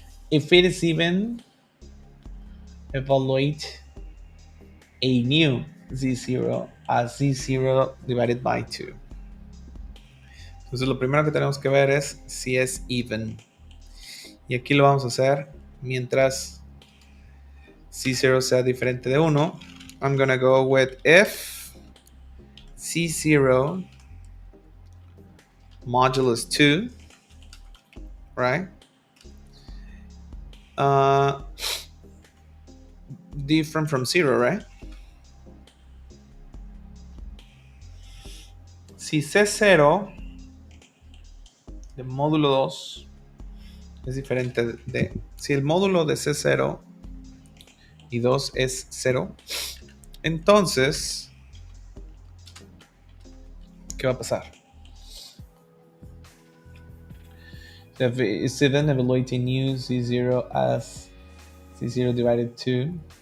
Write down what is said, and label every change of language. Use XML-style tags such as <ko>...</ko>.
<en>If it is even, evaluate a new Z0 as Z0 divided by 2.</en> <es>Entonces lo primero que tenemos que ver es si es even. Y aquí lo vamos a hacer mientras Z0 sea diferente de 1.</es> <en>I'm gonna go with if Z0 modulus 2, right? Different from 0, right?</en> <es>Si C0 de módulo 2 es diferente de... Si el módulo de C0 y 2 es 0, entonces, ¿qué va a pasar?</es> <en>If it's even, evaluating new Z0 as Z0 divided 2.</en>